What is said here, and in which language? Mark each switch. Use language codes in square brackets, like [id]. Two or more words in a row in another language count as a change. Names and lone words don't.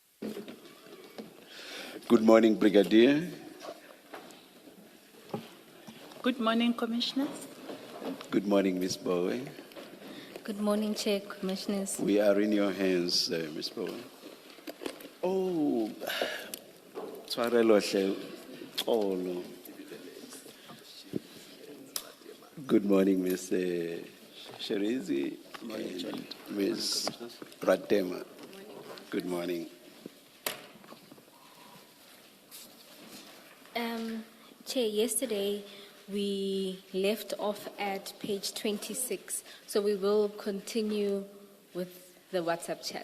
[en] Good morning, Brigadier. Good morning, Commissioners. Good morning, Ms. Bowe. Good morning, Chair, Commissioners. We are in your hands, Ms. [st] Bowe. Oh, tshwarelo hle, xolo. [en] Good morning, Ms. Sherizi and Ms. Pratema. Good morning. Chair, yesterday we left off at page 26, so we will continue with the WhatsApp chat.